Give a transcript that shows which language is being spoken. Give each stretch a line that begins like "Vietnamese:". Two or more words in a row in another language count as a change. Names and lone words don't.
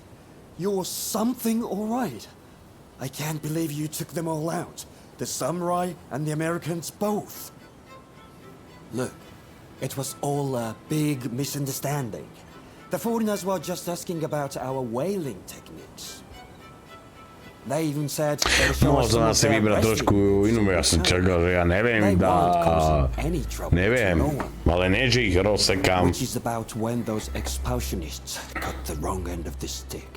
English: You're something alright. I can't believe you took them all out. The samurai and the Americans both. Look, it was all a big misunderstanding. The foreigners were just asking about our whaling techniques. They even said they
Slovak: No, to nás si vybrať trošku inú, ja som čakal, že ja neviem, neviem, ale nie, že ich rozsekám.
English: Which is about when those expulsionists got the wrong end of the stick.